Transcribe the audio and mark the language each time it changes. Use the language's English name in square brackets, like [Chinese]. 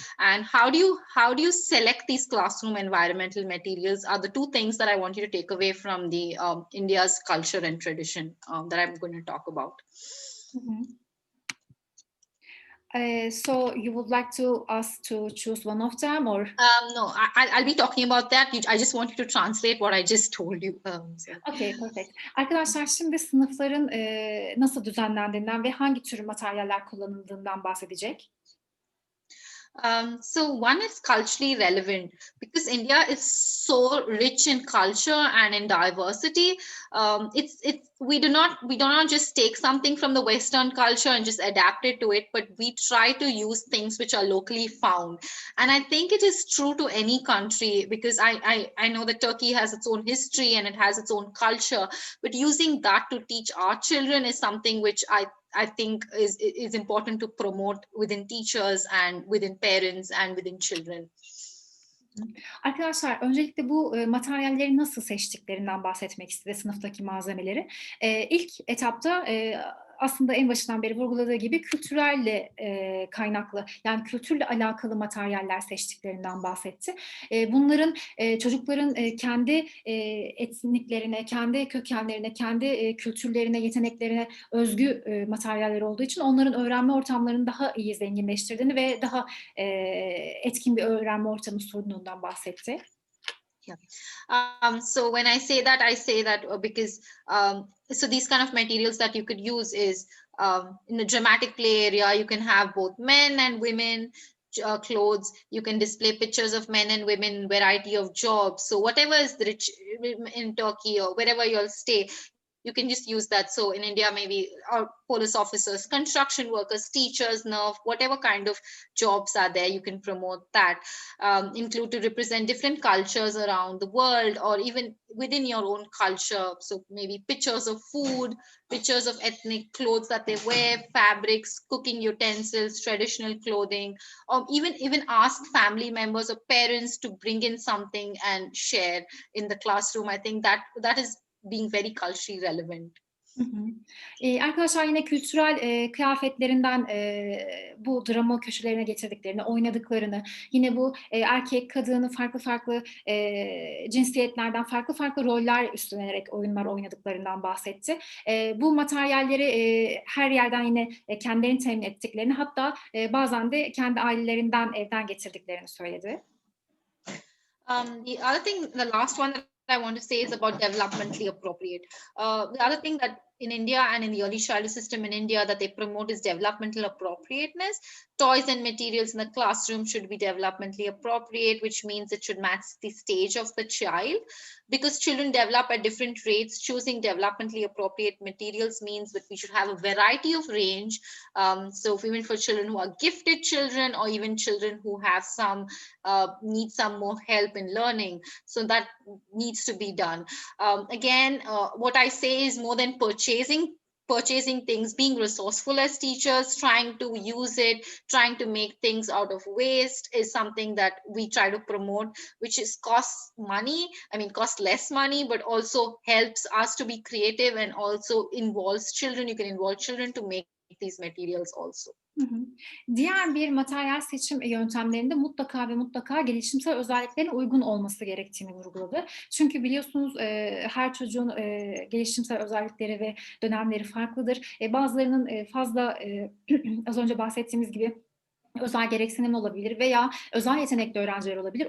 [English] And how do you select these classroom environmental materials are the two things that I want you to take away from the India's culture and tradition that I'm going to talk about. Mm-hmm. So you would like us to choose one of them, or? No, I'll be talking about that. I just want you to translate what I just told you. Okay, perfect. [Turkish] Arkadaşlar şimdi sınıfların nasıl düzenlendiğinden ve hangi tür materyaller kullanıldığından bahsedecek. [English] So one is culturally relevant because India is so rich in culture and in diversity. We do not just take something from the Western culture and just adapt it to it, but we try to use things which are locally found. And I think it is true to any country because I know that Turkey has its own history and it has its own culture, but using that to teach our children is something which I think is important to promote within teachers and within parents and within children. [Turkish] Arkadaşlar öncelikle bu materyalleri nasıl seçtiklerinden bahsetmek istedi, sınıftaki malzemeleri. İlk etapta aslında en başından beri vurguladığı gibi kültürelle kaynaklı, yani kültürle alakalı materyaller seçtiklerinden bahsetti. Bunların çocukların kendi etniklerine, kendi kökenlerine, kendi kültürlerine, yeteneklerine özgü materyaller olduğu için onların öğrenme ortamlarını daha iyi zenginleştirdiğini ve daha etkin bir öğrenme ortamı sunduğundan bahsetti. [English] Yeah. So when I say that because so these kind of materials that you could use is in the dramatic play area, you can have both men and women clothes. You can display pictures of men and women, variety of jobs. So whatever is rich in Turkey or wherever you'll stay, you can just use that. So in India, maybe our police officers, construction workers, teachers, whatever kind of jobs are there, you can promote that. Include to represent different cultures around the world or even within your own culture. So maybe pictures of food, pictures of ethnic clothes that they wear, fabrics, cooking utensils, traditional clothing, or even ask family members or parents to bring in something and share in the classroom. I think that is being very culturally relevant. [Turkish] Arkadaşlar yine kültürel kıyafetlerinden bu drama köşelerine getirdiklerini, oynadıklarını, yine bu erkek, kadını farklı cinsiyetlerden farklı roller üstlenerek oyunlar oynadıklarından bahsetti. Bu materyalleri her yerden yine kendilerini temin ettiklerini, hatta bazen de kendi ailelerinden evden getirdiklerini söyledi. [English] The other thing, the last one that I want to say is about developmentally appropriate. The other thing that in India and in the early childhood system in India that they promote is developmental appropriateness. Toys and materials in the classroom should be developmentally appropriate, which means it should match the stage of the child. Because children develop at different rates, choosing developmentally appropriate materials means that we should have a variety of range. So even for children who are gifted children or even children who have need some more help in learning. So that needs to be done. Again, what I say is more than purchasing things, being resourceful as teachers, trying to use it, trying to make things out of waste is something that we try to promote, which is costs less money, but also helps us to be creative and also involves children. You can involve children to make these materials also. [Turkish] Diğer bir materyal seçim yöntemlerinde mutlaka gelişimsel özelliklerine uygun olması gerektiğini vurguladı. Çünkü biliyorsunuz her çocuğun gelişimsel özellikleri ve dönemleri farklıdır. Bazılarının fazla az önce bahsettiğimiz gibi özel gereksinim olabilir veya özel yetenekli öğrenciler olabilir.